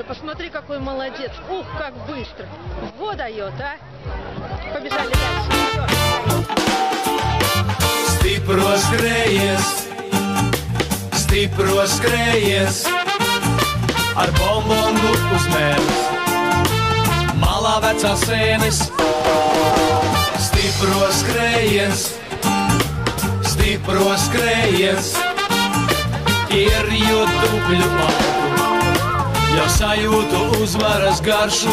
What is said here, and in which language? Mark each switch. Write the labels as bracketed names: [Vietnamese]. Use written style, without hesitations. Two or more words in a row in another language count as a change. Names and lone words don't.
[Russian] Посмотри, какой молодец. Ух, как быстро. Вот дает, а. Побежали дальше. [Latvian] Stipros skrējies, ar bombongu uz mēles. Malā vecā sēnes. Stipros skrējies, ieriju dubļu augu, jau sajūtu uzvaras garšu.